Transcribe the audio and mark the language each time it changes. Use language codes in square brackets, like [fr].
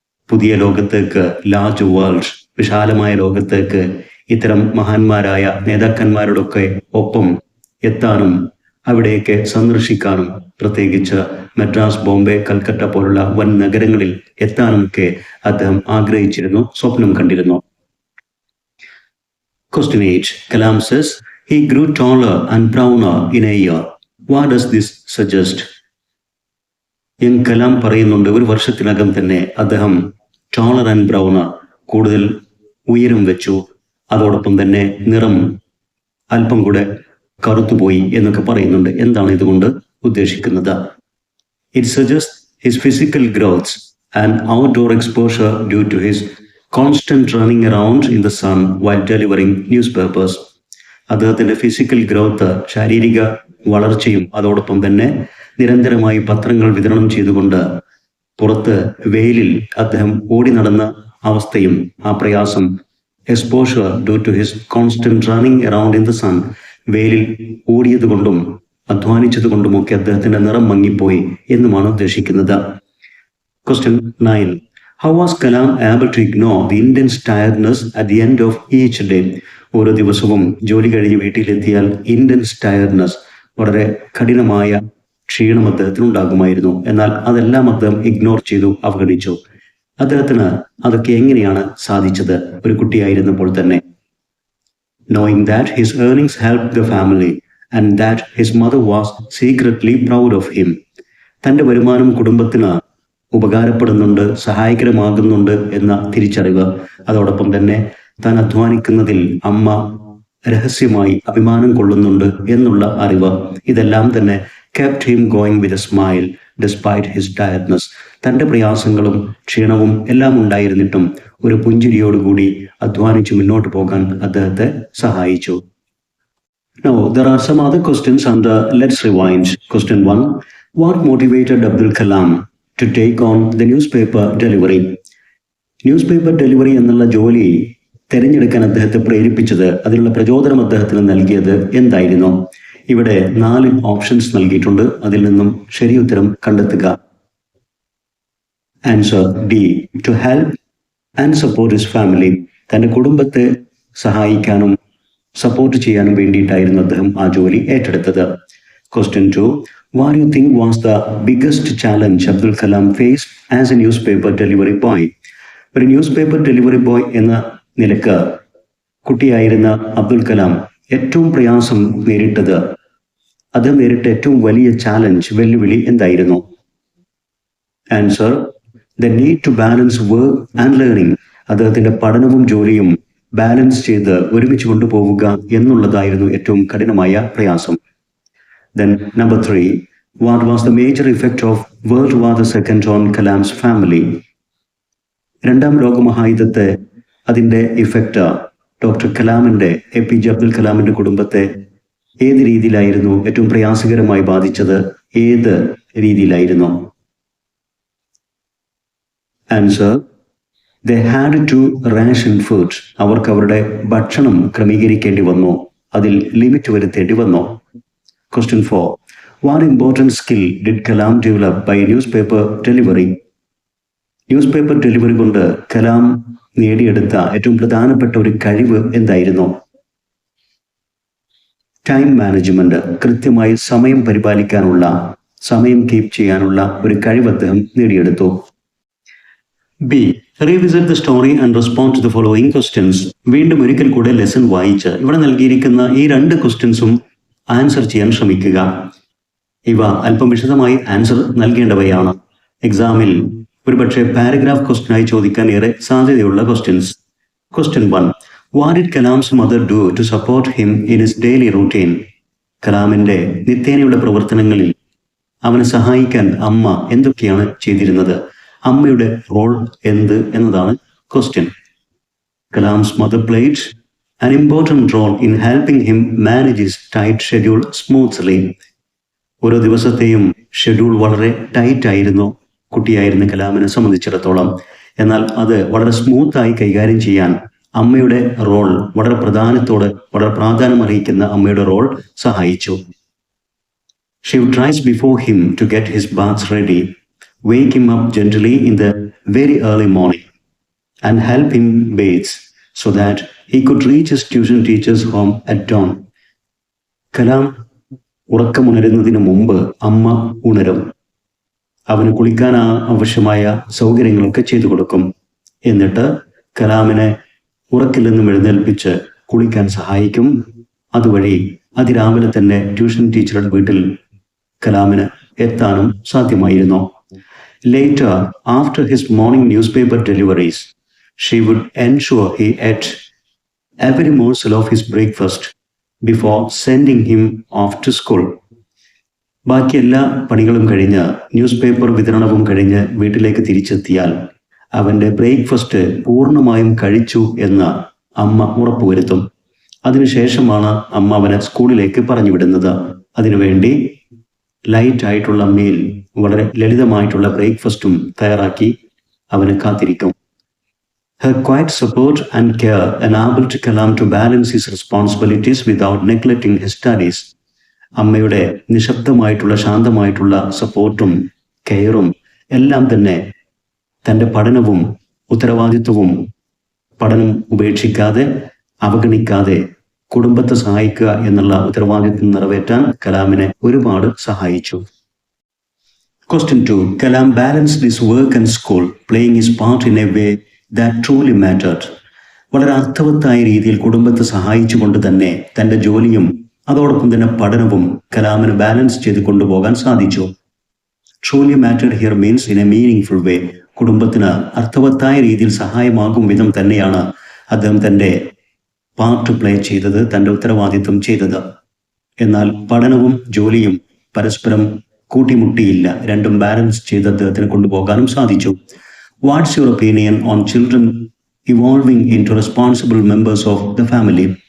[ml] പുതിയ ലോകത്തേക്ക്, [en] large world, [ml] വിശാലമായ ലോകത്തേക്ക് ഇത്തരം മഹാന്മാരായ നേതാക്കന്മാരോടൊക്കെ ഒപ്പം എത്താനും അവിടെയൊക്കെ സന്ദർശിക്കാനും, പ്രത്യേകിച്ച് മദ്രാസ്, ബോംബെ, കൽക്കട്ട പോലുള്ള വൻ നഗരങ്ങളിൽ എത്താനുമൊക്കെ അദ്ദേഹം ആഗ്രഹിച്ചിരുന്നു, സ്വപ്നം കണ്ടിരുന്നു. [en] Question 8. Kalam says he grew taller and browner in a year. What does this suggest? [ml] Young Kalam പറയുന്നുണ്ട്, ഒരു വർഷത്തിനകം തന്നെ അദ്ദേഹം [en] taller and browner, [ml] കൂടുതൽ ഉയരം വെച്ചു, അതോടൊപ്പം തന്നെ നിറം അല്പം കൂടെ കറുത്തുപോയി എന്നൊക്കെ പറയുന്നുണ്ട്. എന്താണ് ഇതുകൊണ്ട് ഉദ്ദേശിക്കുന്നത്? [en] It suggest his physical growths and outdoor exposure due to his constant running around in the sun while delivering newspapers. [ml] അദ്ദേഹത്തിന്റെ [en] physical growth, [ml] ശാരീരിക വളർച്ചയും അതോടൊപ്പം തന്നെ നിരന്തരമായി പത്രങ്ങൾ വിതരണം ചെയ്തുകൊണ്ട് പുറത്ത് വെയിലിൽ അദ്ദേഹം ഓടി നടന്ന അവസ്ഥയും ആ പ്രയാസം, [en] exposure due to his constant running around in the sun, [ml] വെയിലിൽ ഓടിയത് കൊണ്ടും അധ്വാനിച്ചത് കൊണ്ടുമൊക്കെ അദ്ദേഹത്തിന്റെ നിറം മങ്ങിപ്പോയി എന്നുമാണ് ഉദ്ദേശിക്കുന്നത്. [en] Question 9. How was Kalam able to ignore the intense tiredness at the end of each day? [ml] ഓരോ ദിവസവും ജോലി കഴിഞ്ഞ് വീട്ടിലെത്തിയാൽ [en] intense tiredness, [ml] വളരെ കഠിനമായ ക്ഷീണം അദ്ദേഹത്തിന് ഉണ്ടാകുമായിരുന്നു. എന്നാൽ അതെല്ലാം അദ്ദേഹം ഇഗ്നോർ ചെയ്തു, അവഗണിച്ചു. അദ്ദേഹത്തിന് അതൊക്കെ എങ്ങനെയാണ് സാധിച്ചത്? ഒരു കുട്ടിയായിരുന്നപ്പോൾ തന്നെ. [en] Knowing that his earnings helped the family and that his mother was secretly proud of him. [ml] തന്റെ വരുമാനം കുടുംബത്തിന് ഉപകാരപ്പെടുന്നുണ്ട്, സഹായകരമാകുന്നുണ്ട് എന്ന തിരിച്ചറിവ്, അതോടൊപ്പം തന്നെ താൻ അധ്വാനിക്കുന്നതിൽ അമ്മ രഹസ്യമായി അഭിമാനം കൊള്ളുന്നുണ്ട് എന്നുള്ള അറിവ്, ഇതെല്ലാം തന്നെ [en] kept him going with a smile despite his tiredness. [ml] തന്റെ പ്രയാസങ്ങളും ക്ഷീണവും എല്ലാം ഉണ്ടായിരുന്നിട്ടും ഒരു പുഞ്ചിരിയോടുകൂടി അധ്വാനിച്ച് മുന്നോട്ട് പോകാൻ അദ്ദേഹത്തെ സഹായിച്ചു. [en] Now there are some other questions and let's rewind. Question 1. What motivated Abdul Kalam to take on the newspaper delivery? [ml] Newspaper delivery എന്നുള്ള ജോലി തിരഞ്ഞെടുക്കാൻ അദ്ദേഹത്തെ പ്രേരിപ്പിച്ചത്, അതിനുള്ള പ്രചോദനം അദ്ദേഹത്തിന് നൽകിയത് എന്തായിരുന്നു? ഇവിടെ 4 ഓപ്ഷൻസ് നൽകിയിട്ടുണ്ട്. അതിൽ നിന്നും ശരി ഉത്തരം കണ്ടെത്തുക. [en] Answer D. To help and support his family. [ml] തന്റെ കുടുംബത്തെ സഹായിക്കാനും സപ്പോർട്ട് ചെയ്യാനും വേണ്ടിയിട്ടായിരുന്നു അദ്ദേഹം ആ ജോലി ഏറ്റെടുത്തത്. [en] Question 2. What do you think was the biggest challenge Abdul Kalam faced as a newspaper delivery boy? [ml] ഒരു ന്യൂസ്പേപ്പർ ഡെലിവറി ബോയ് എന്ന നിലക്ക് കുട്ടിയായിരുന്ന അബ്ദുൽ കലാം ഏറ്റവും പ്രയാസം നേരിട്ടത്, അദ്ദേഹം നേരിട്ട ഏറ്റവും വലിയ ചാലഞ്ച്, വെല്ലുവിളി എന്തായിരുന്നു? [en] Answer the need to balance work and learning. [ml] അദ്ദേഹത്തിന്റെ പഠനവും ജോലിയും ബാലൻസ് ചെയ്ത് ഒരുമിച്ച് കൊണ്ടുപോവുക എന്നുള്ളതായിരുന്നു ഏറ്റവും കഠിനമായ പ്രയാസം. [en] Then number 3, what was the major effect of World War II on Kalam's family? [ml] രണ്ടാം ലോകമഹായുദ്ധത്തെ അതിൻ്റെ ഇഫക്റ്റ് ഡോക്ടർ കലാമിന്റെ, APJ അബ്ദുൽ കലാമിന്റെ കുടുംബത്തെ ഏത് രീതിയിലായിരുന്നു ഏറ്റവും പ്രയാസകരമായി ബാധിച്ചത്? ഏത് രീതിയിലായിരുന്നു? [en] Answer they had to ration food. [ml] അവർക്ക് അവരുടെ ഭക്ഷണം ക്രമീകരിക്കേണ്ടി വന്നു, അതിൽ ലിമിറ്റ് വരുത്തേണ്ടി വന്നു. [en] Question 4. What important skill did Kalam develop by newspaper delivery? [ml] Newspaper delivery കൊണ്ട് കലാം നേടിയെടുത്ത ഏറ്റവും പ്രധാനപ്പെട്ട ഒരു കഴിവ് എന്തായിരുന്നു? [en] time management, [ml] കൃത്യമായി സമയം പരിപാലിക്കാനുള്ള, സമയം കീപ്പ് ചെയ്യാനുള്ള ഒരു കഴിവ് അദ്ദേഹം നേടിയെടുത്തു. B. [en] Revisit the story and respond to the following questions. [ml] വീണ്ടും ഒരിക്കൽ കൂടെ ലെസൺ വായിച്ച് ഇവിടെ നൽകിയിരിക്കുന്ന ഈ 2 ക്വസ്റ്റ്യൻസും ആൻസർ ചെയ്യാൻ ശ്രമിക്കുക. ഇവ അല്പം വിശദമായി ആൻസർ നൽകേണ്ടവയാണ്. എക്സാമിൽ ഒരുപക്ഷെ പാരഗ്രാഫ് ക്വസ്റ്റ്യനായി ചോദിക്കാൻ ഏറെ സാധ്യതയുള്ള questions. [en] Question 1. What did Kalam's mother do to support him in his daily routine? [ml] കലാമിന്റെ നിത്യേനയുടെ പ്രവർത്തനങ്ങളിൽ അവനെ സഹായിക്കാൻ അമ്മ എന്തൊക്കെയാണ് ചെയ്തിരുന്നത്? അമ്മയുടെ റോൾ എന്ത് എന്നതാണ് question. [en] Kalam's mother played an important role in helping him manage his tight schedule smoothly. [ml] ഓരോ ദിവസത്തെയും ഷെഡ്യൂൾ വളരെ ടൈറ്റ് ആയിരുന്നു കുട്ടിയായിരുന്ന കലാമിനെ സംബന്ധിച്ചിടത്തോളം. എന്നാൽ അത് വളരെ സ്മൂത്തായി കൈകാര്യം ചെയ്യാൻ അമ്മയുടെ റോൾ, വളരെ പ്രാധാന്യം അറിയിക്കുന്ന അമ്മയുടെ റോൾ സഹായിച്ചു. [en] She would rise before him to get his bath ready, wake him up gently in the very early morning, and help him bathe so that he could reach his tuition teacher's home at dawn. [ml] Kalam ഉറക്കമുണരുന്നതിന് മുമ്പ് അമ്മ ഉണരും. അവന് കുളിക്കാൻ ആവശ്യമായ സൗകര്യങ്ങളൊക്കെ ചെയ്തു കൊടുക്കും. എന്നിട്ട് കലാമിനെ ഉറക്കിൽ നിന്നും എഴുന്നേൽപ്പിച്ച് കുളിക്കാൻ സഹായിക്കും. അതുവഴി അതിരാവിലെ തന്നെ ട്യൂഷൻ ടീച്ചറുടെ വീട്ടിൽ കലാമിന് എത്താനും സാധ്യമായിരുന്നു. [en] Later, after his morning newspaper deliveries, she would ensure he ate every morsel of his breakfast before sending him off to school. [ml] ബാക്കി എല്ലാ പണികളും കഴിഞ്ഞ്, ന്യൂസ് പേപ്പർ വിതരണവും കഴിഞ്ഞ് വീട്ടിലേക്ക് തിരിച്ചെത്തിയാൽ അവൻ്റെ ബ്രേക്ക്ഫാസ്റ്റ് പൂർണ്ണമായും കഴിച്ചു എന്ന് അമ്മ ഉറപ്പുവരുത്തും. അതിനുശേഷമാണ് അമ്മ അവനെ സ്കൂളിലേക്ക് പറഞ്ഞു വിടുന്നത്. അതിനുവേണ്ടി ലൈറ്റ് ആയിട്ടുള്ള മീൽ, വളരെ ലളിതമായിട്ടുള്ള ബ്രേക്ക്ഫാസ്റ്റും തയ്യാറാക്കി അവന് കാത്തിരിക്കും. [en] Her quiet support and care enabled Kalam to balance his responsibilities without neglecting his studies. [ml] അമ്മയുടെ നിശബ്ദമായിട്ടുള്ള, ശാന്തമായിട്ടുള്ള സപ്പോർട്ടും കെയറും എല്ലാം തന്നെ തൻ്റെ പഠനവും ഉത്തരവാദിത്വവും പഠനം ഉപേക്ഷിക്കാതെ, അവഗണിക്കാതെ കുടുംബത്തെ സഹായിക്കുക എന്നുള്ള ഉത്തരവാദിത്വം നിറവേറ്റാൻ കലാമിനെ ഒരുപാട് സഹായിച്ചു. [en] Question 2. Kalam balanced his work and school, playing his part in a way that truly mattered. [ml] വളരെ അർത്ഥവത്തായ രീതിയിൽ കുടുംബത്തെ സഹായിച്ചുകൊണ്ട് തന്നെ തൻ്റെ ജോലിയും അതോടൊപ്പം തന്നെ പഠനവും കലാമിന് ബാലൻസ് ചെയ്ത് കൊണ്ടുപോകാൻ സാധിച്ചു. [en] Truly mattered here means in a meaningful way. [ml] കുടുംബത്തിന് അർത്ഥവത്തായ രീതിയിൽ സഹായമാകും വിധം തന്നെയാണ് അദ്ദേഹം തൻ്റെ പാർട്ട് പ്ലേ ചെയ്തത്, തൻ്റെ ഉത്തരവാദിത്വം ചെയ്തത്. എന്നാൽ പഠനവും ജോലിയും പരസ്പരം കൂട്ടിമുട്ടിയില്ല. രണ്ടും ബാലൻസ് ചെയ്ത് അദ്ദേഹത്തിന് കൊണ്ടുപോകാനും സാധിച്ചു. [en] What's your opinion on children evolving into responsible members of the family?